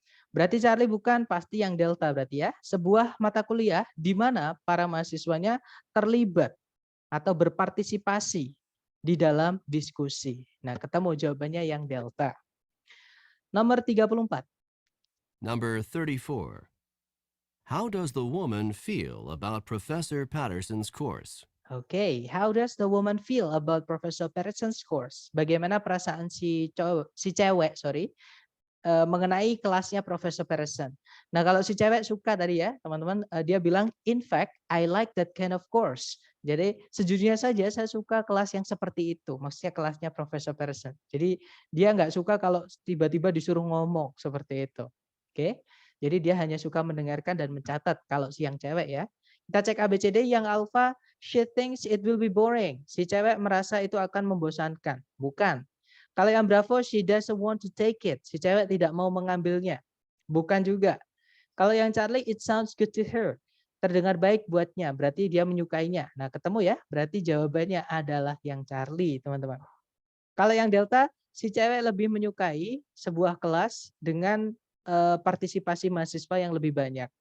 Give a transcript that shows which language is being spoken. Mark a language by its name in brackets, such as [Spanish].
[Indonesian] Berarti Charlie bukan, pasti yang Delta berarti ya. Sebuah mata kuliah di mana para mahasiswanya terlibat atau berpartisipasi di dalam diskusi. Nah, ketemu jawabannya yang Delta. Nomor 34. [English] Number 34. How does the woman feel about Professor Patterson's course? Oke, how does the woman feel about Professor Patterson's course? [Indonesian] Bagaimana perasaan si cewek mengenai kelasnya Profesor Patterson. Nah, kalau si cewek suka tadi ya, teman-teman, dia bilang, [English] in fact, I like that kind of course. [Indonesian] Jadi, sejujurnya saja saya suka kelas yang seperti itu, maksudnya kelasnya Profesor Patterson. Jadi, dia nggak suka kalau tiba-tiba disuruh ngomong seperti itu. Oke, jadi dia hanya suka mendengarkan dan mencatat kalau si yang cewek ya. Kita cek ABCD. [English] Yang alfa, she thinks it will be boring. [Indonesian] Si cewek merasa itu akan membosankan. Bukan. Kalau yang [English] Bravo, she doesn't want to take it. [Indonesian] Si cewek tidak mau mengambilnya. Bukan juga. Kalau yang Charlie, [English] it sounds good to her. [Indonesian] Terdengar baik buatnya, berarti dia menyukainya. Nah, ketemu ya, berarti jawabannya adalah yang Charlie, teman-teman. Kalau yang Delta, si cewek lebih menyukai sebuah kelas dengan partisipasi mahasiswa yang lebih banyak.